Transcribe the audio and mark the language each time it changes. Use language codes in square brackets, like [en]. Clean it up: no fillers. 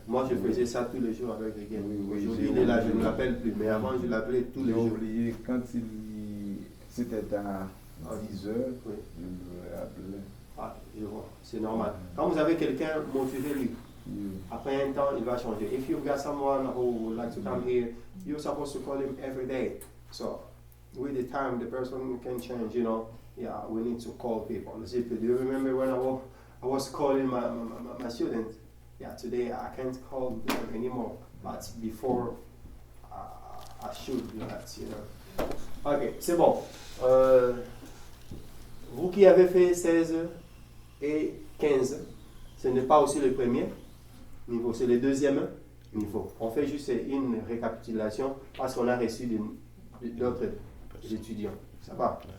[fr] Moi, je faisais ça tous les jours avec les gars. Oui, aujourd'hui, il est là, je ne l'appelle plus. Mais avant, je l'appelais tous les J'ai jours. oublié quand c'était à 10 heures, Oui. je l'ai appelé. Ah, je vois. C'est normal. Quand vous avez quelqu'un, motivez-lui. Après un temps, il va changer. [en] If you've got someone who would like to come here, you're supposed to call him every day. So, with the time, the person can change, you know. Yeah, we need to call people. Do you remember when I was calling my students? Yeah, today I can't call them anymore. But before, I should do that, you know. [fr] Ok, c'est bon. Vous qui avez fait 16 et 15, ce n'est pas aussi le premier niveau, c'est le deuxième niveau. On fait juste une récapitulation parce qu'on a reçu d'autres étudiants. Ça va?